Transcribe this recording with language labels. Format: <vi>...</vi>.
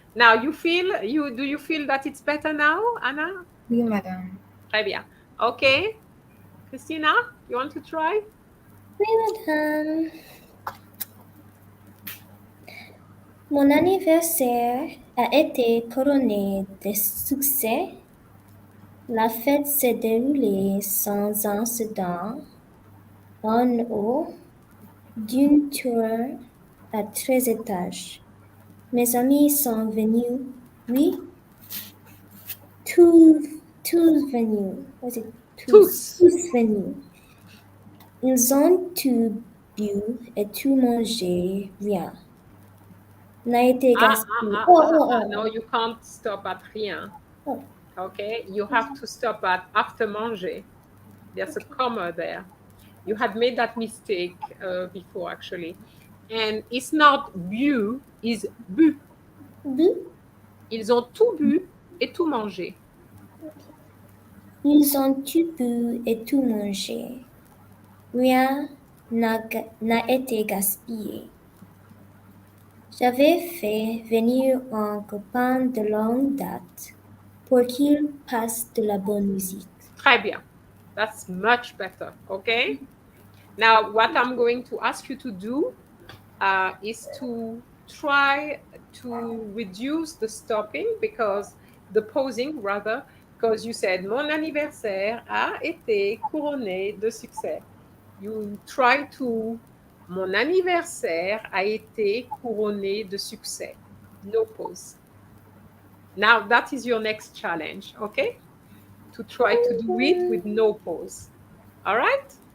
<en>Now do you feel that it's better now, Anna?</en> <fr>Oui, madame. Très bien. Okay.</fr> <en>Christina, you want to try?</en> <fr>Oui, madame. Mon anniversaire a été couronné de succès. La fête s'est déroulée sans incident en haut d'une tour à 13 étages. Mes amis sont venus, oui, tous venus.</fr> <en>Was it tous?</en> <fr>Tous. Tous venus. Ils ont tout bu et tout mangé, rien n'a été gaspillé.</fr> <en>No, you can't stop at rien. Oh. Okay, you have to stop at after manger. There's a comma there. You had made that mistake before, actually. And it's not bu, it's bu.</en> <fr>Bu? Ils ont tout bu et tout mangé. Ils ont tout bu et tout mangé. Rien n'a été gaspillé. J'avais fait venir un copain de longue date pour qu'il passe de la bonne musique. Très bien.</fr> <en>That's much better. Okay. Now, what I'm going to ask you to do is to try to reduce the stopping because the pausing rather, because you said</en> <fr>mon anniversaire a été couronné de succès.</fr> <en>You try to</en> <fr>mon anniversaire a été couronné de succès.</fr> <en>No pause. Now that is your next challenge, okay? To try to do it with no pause. All right?</en>